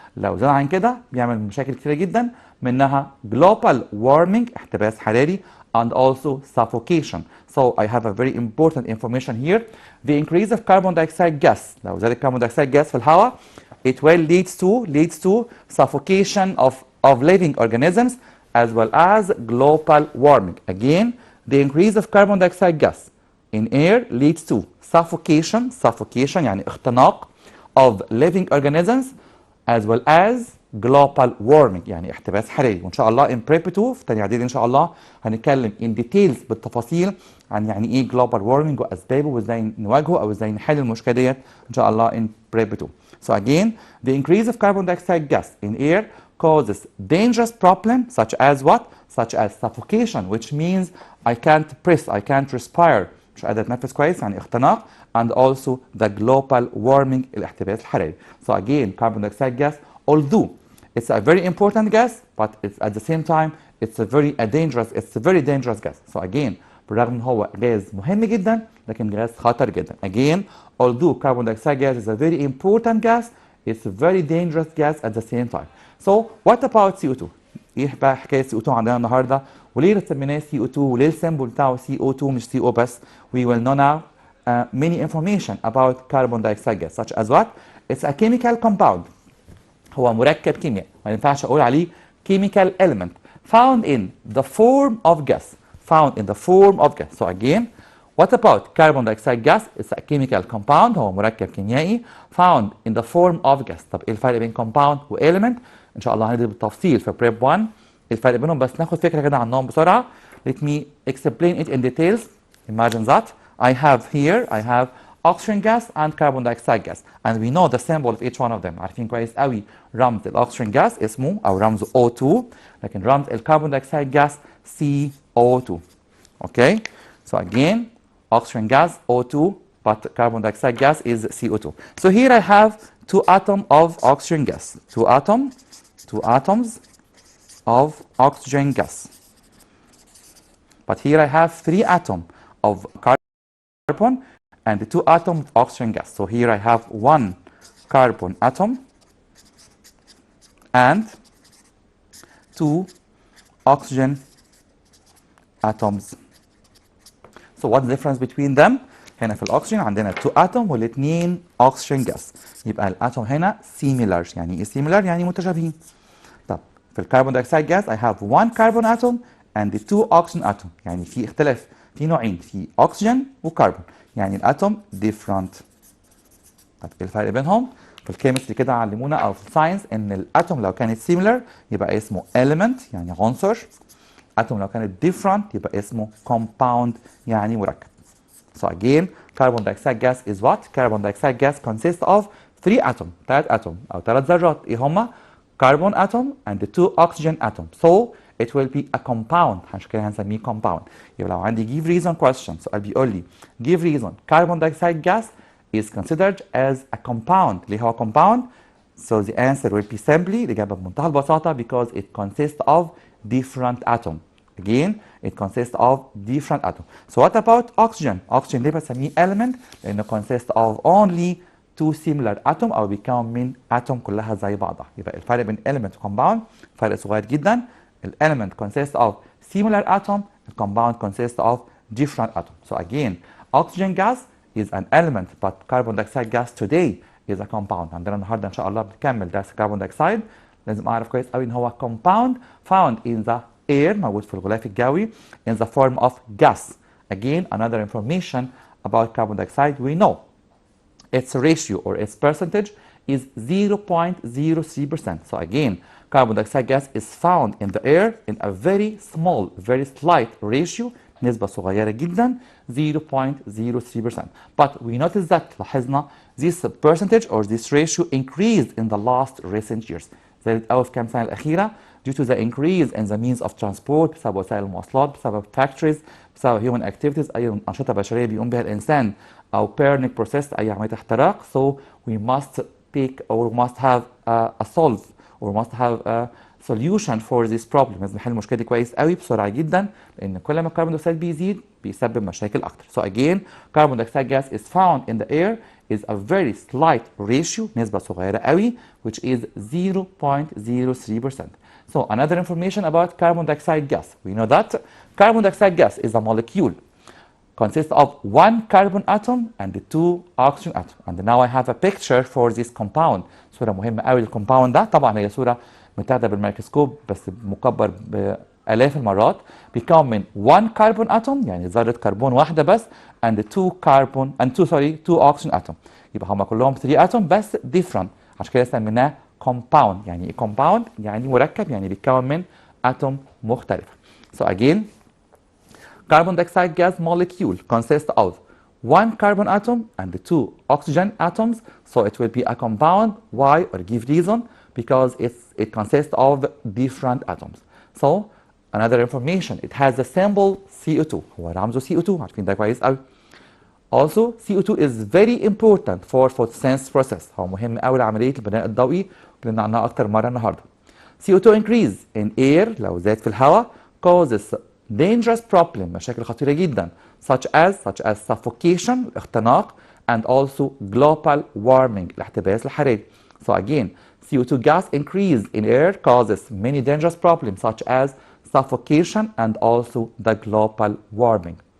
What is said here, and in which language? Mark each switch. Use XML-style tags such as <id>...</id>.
<ar>لو زاد عن كده بيعمل مشاكل كتيرة جدا، منها global warming احتباس حراري،</ar> <en>and also suffocation. So I have a very important information here. The increase of carbon dioxide gas,</en> <ar>لو زاد الكربون</ar> <en>dioxide gas</en> <ar>في الهواء,</ar> <en>it will leads to suffocation of living organisms as well as global warming. Again, the increase of carbon dioxide gas in air leads to suffocation</en> <ar>يعني اختناق</ar> <en>of living organisms as well as global warming</en> <ar>يعني احتباس حراري. وان شاء الله</ar> <en>in prep 2</en> <ar>في تاني اعدادي ان شاء الله هنتكلم</ar> <en>in details</en> <ar>بالتفاصيل عن يعني ايه global warming واسبابه وازاي نواجهه او ازاي نحل المشكله ديت ان شاء الله in prep 2.</ar> <en>So again, the increase of carbon dioxide gas in air causes dangerous problems such as what? Such as suffocation, which means I can't breathe, I can't respire.</en> <ar>مش قادر اتنفس كويس يعني اختناق,</ar> <en>and also the global warming</en> <ar>الاحتباس الحراري.</ar> <en>So again, carbon dioxide gas, although it's a very important gas, but it's at the same time it's a very dangerous gas. So again,</en> <ar>بالرغم ان هو غاز مهم جدا لكن غاز خطر جدا.</ar> <en>Again, although carbon dioxide gas is a very important gas, it's a very dangerous gas at the same time. So what about CO2?</en> <ar>ايه بقى حكايه CO2 عندنا النهارده؟ وليه سميناه CO2 وليه السيمبل بتاعه CO2 مش CO بس؟</ar> <en>We will know now many information about carbon dioxide gas such as what? It's a chemical compound.</en> <ar>هو مركب كيميائي ما ينفعش اقول عليه</ar> <en>chemical element found in the form of gas. Found in the form of gas. So again, what about carbon dioxide gas? It's a chemical compound.</en> <ar>هو مركب كيميائي</ar> <en>found in the form of gas.</en> <ar>طب ايه الفرق بين compound و element؟ ان شاء الله هندرس بالتفصيل في prep 1 الفرق بينهم, بس ناخد فكره كده عنهم بسرعه.</ar> <en>Let me explain it in details. Imagine that I have oxygen gas and carbon dioxide gas, and we know the symbol of each one of them.</en> <ar>عارفين كويس قوي رمز الاكسجين gas اسمه او رمزه O2, لكن رمز الكربون دايوكسيد gas CO2.</ar> <en>Okay, so again oxygen gas O2, but carbon dioxide gas is CO2. So here I have two atoms of oxygen gas, two atoms of oxygen gas. But here I have three atoms of carbon and two atoms of oxygen gas. So here I have one carbon atom and two oxygen atoms. So what's the difference between them?</en> <ar>هنا في الأكسجين عندنا</ar> <en>two atom</en> <ar>والاثنين</ar> <en>oxygen gas.</en> <ar>يبقى الأتوم هنا similar. يعني إيه similar؟ يعني متشابهين. طب في الكربون دايوكسيد</ar> <en>gas I have one carbon atom and two oxygen atom.</en> <ar>يعني في اختلاف, في نوعين, في أكسجين وكربون. يعني الأتوم different. طب إيه الفرق بينهم؟ في الكيمستري كده علمونا أو في الساينس إن الأتوم لو كانت similar يبقى اسمه element يعني عنصر. أتوم لو كانت different يبقى اسمه compound يعني مركب.</ar> <en>So again, carbon dioxide gas is what? Carbon dioxide gas consists of three atoms,</en> <ar>ثلاث ذرات. إيه هما؟</ar> <en>Carbon atom and the two oxygen atoms. So it will be a compound.</en> <ar>عشان كده هنسميه compound. يبقى لو عندي</ar> <en>give reason question</en> <ar>سؤال بيقول لي</ar> <en>give reason carbon dioxide gas is considered as a compound.</en> <ar>ليه هو compound?</ar> <en>So the answer will be simply</en> <ar>الإجابة بمنتهى البساطة</ar> <en>because it consists of different atoms. Again, it consists of different atoms. So what about oxygen?</en> <ar>Oxygen ليه بسميه element؟ لأنه</ar> <en>consists of only two similar atoms</en> <ar>أو بيكون من atom كلها زي بعضها. يبقى الفرق بين element و compound فرق صغير جدا.</ar> <en>element consists of similar atom, compound consists of different atoms. So again, oxygen gas is an element, but carbon dioxide gas today is a compound.</en> <ar>عندنا النهارده إن شاء الله بنكمل درس carbon dioxide. لازم أعرف كويس قوي إن هو compound</ar> <en>found in the air</en> <ar>موجود في الغلاف الجوي</ar> <en>in the form of gas. Again, another information about carbon dioxide, we know its ratio or its percentage is 0.03%. So again, carbon dioxide gas is found in the air in a very small, very slight ratio,</en> <ar>نسبة صغيرة جدا</ar> <en>0.03%. But we notice that</en> <ar>لاحظنا</ar> <en>this percentage or this ratio increased in the last recent years.</en> <ar>زادت قوي في كام سنة الأخيرة</ar> <en>due to the increase in the means of transport</en> <ar>بسبب وسائل المواصلات, بسبب factories, بسبب</ar> <en>human activities,</en> <ar>أي أنشطة بشرية بيقوم بها الإنسان أو</ar> <en>burning process</en> <ar>أي عملية احتراق.</ar> <en>So we must take or must have a solve or must have solution for this problem.</en> <ar>لازم نحل المشكله دي كويس قوي بسرعه جدا، لان كل ما الكربون دايوكسيد بيزيد بيسبب مشاكل اكتر.</ar> <en>So again, carbon dioxide gas is found in the air is a very slight ratio،</en> <ar>نسبه صغيره قوي،</ar> <en>which is 0.03%. So another information about carbon dioxide gas. We know that carbon dioxide gas is a molecule consists of one carbon atom and two oxygen atom. And now I have a picture for this compound.</en> <ar>صورة مهمة قوي للكومباوند ده. طبعا هي صورة متاخدة بالميكروسكوب بس مكبر بآلاف المرات. بيكون من</ar> <en>one carbon atom</en> <ar>يعني ذرة كربون واحدة بس</ar> <en>and two oxygen atom.</en> <ar>يبقى هما كلهم</ar> <en>3 atom</en> <ar>بس different. عشان كده سميناه compound. يعني ايه compound؟ يعني مركب، يعني بيتكون من atom مختلفة.</ar> <en>So again, carbon dioxide gas molecule consists of one carbon atom and two oxygen atoms, so it will be a compound. Why? Or give reason, because it consists of different atoms. So another information, it has the symbol CO2.</en> <ar>هو رمزه CO2، عارفين ده كويس قوي.</ar> <en>Also CO2 is very important for photosynthesis process.</en> <ar>هو مهم قوي لعملية البناء الضوئي، اتكلمنا عنها أكتر مرة النهارده.</ar> <en>CO2 increase in air</en> <ar>لو زاد في الهواء</ar> <en>causes dangerous problem،</en> <ar>مشاكل خطيرة جدا،</ar> <en>such as suffocation</en> <ar>الاختناق</ar> <en>and also global warming</en> <ar>الاحتباس الحراري.</ar> <en>So again, CO2 gas increase in air causes many dangerous problems such as suffocation and also the global warming.</en>